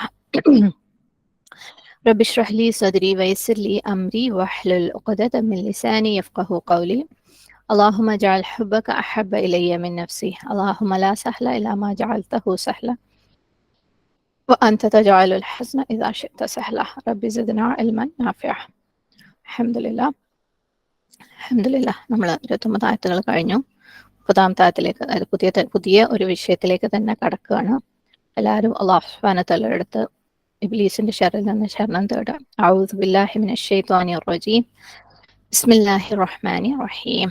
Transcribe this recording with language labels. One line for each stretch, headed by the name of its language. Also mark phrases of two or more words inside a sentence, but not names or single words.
Arabic: رب اشرح لي صدري ويسر لي أمري واحلل عقدة من لساني يفقهوا قولي. اللهم اجعل حبك أحب إلي من نفسي. اللهم لا سهل إلا ما جعلته سهلا وأنت تجعل الحزن إذا شئت سهلا. رب زدنا علما نافعا. Alhamdulillah.
Malayalam: നമ്മൾ 29 ആയത്തുകൾ കഴിഞ്ഞു. 30-ാമത്തെ ആയത്തിലേക്ക്, അതായത് പുതിയ ഒരു വിഷയത്തിലേക്ക് തന്നെ കടക്കുകയാണ്. എല്ലാവരും
Arabic: الله سبحانه وتعالى
Malayalam: അടുത്ത് ഇബ്ലീസിന്റെ ശർറിൽ നിന്ന് ശരണം തേടുക.
Arabic: أعوذ بالله من الشيطان الرجيم بسم الله الرحمن الرحيم.